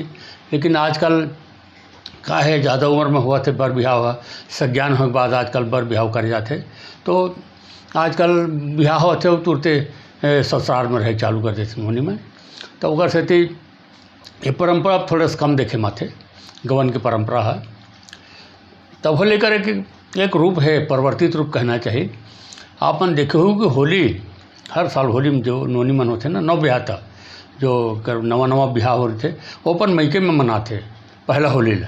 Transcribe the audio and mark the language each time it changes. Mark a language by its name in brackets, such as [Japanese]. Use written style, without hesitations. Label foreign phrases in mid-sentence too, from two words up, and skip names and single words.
[Chhattisgarhi] लेकिन आजकल का है ज़्यादा उम्र में हुआ थे बर बिहाव हुआ, सज्ञान होने के बाद आजकल बर बिहाव करे जाते। तो आजकल बिहाव होते तुरते ससुराल में रहे चालू कर देते नोनी में। तो ओकर सेती ये परंपरा अब थोड़ा सा कम देखे माथे, गवन की परंपरा है। तब हो लेकर एक रूप है, परिवर्तित रूप कहना चाहिए। आपन देखे हो कि होली हर साल होली में जो नोनी मन होते ना, नव ब्याह था जो नवा ब्याह हो रहे थे वो अपन मैके में मनाते पहला होली ला।